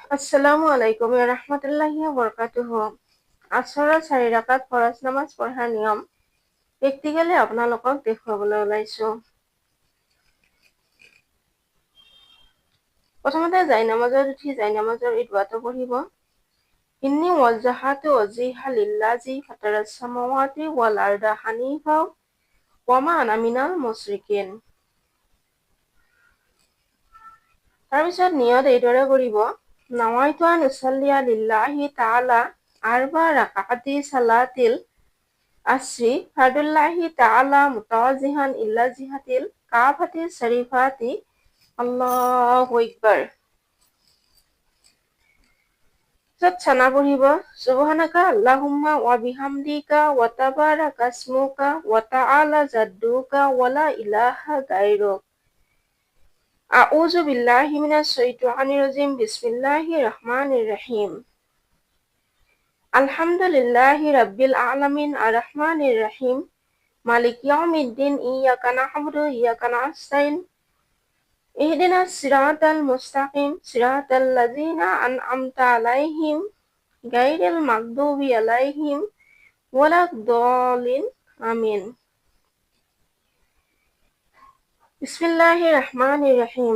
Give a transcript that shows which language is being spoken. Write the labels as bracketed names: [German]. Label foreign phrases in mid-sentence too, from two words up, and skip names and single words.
[Arabic] السلام عليكم ورحمة الله وبركاته. [Assamese] আসৰৰ 4 ৰাকাত ফৰজ নামাজ পঢ়াৰ নিয়ম প্ৰেক্টিকেলি আপোনালোকক দেখুৱাবলৈ ওলাইছো। প্ৰথমতে জায়নামাজত উঠি জায়নামাজৰ এই দুৱাটো পঢ়িব। [Arabic] إني وجهت وجهي للذي فطر السماوات والأرض حنيفا وما أنا من المشركين. [Assamese] তাৰপিছত নিয়ত এইদৰে কৰিব: [Arabic] نويت أن أصلي لله تعالى أربع ركعات صلاة العصر فرض الله تعالى متوجها إلى جهة الكعبة الشريفة. الله أكبر. [Assamese] পিছত ছানা পঢ়িব: [Arabic] سبحانك اللهم وبحمدك وتبارك اسمك وتعالى جدك ولا إله غيرك. أعوذ بالله من الشيطان الرجيم. بسم الله الرحمن الرحيم. الحمد لله رب العالمين الرحمن الرحيم مالك يوم الدين إياك نعبد وإياك نستعين اهدنا الصراط المستقيم صراط الذين أنعمت عليهم غير المغضوب عليهم ولا الضالين. آمين. بسم الله الرحمن الرحيم.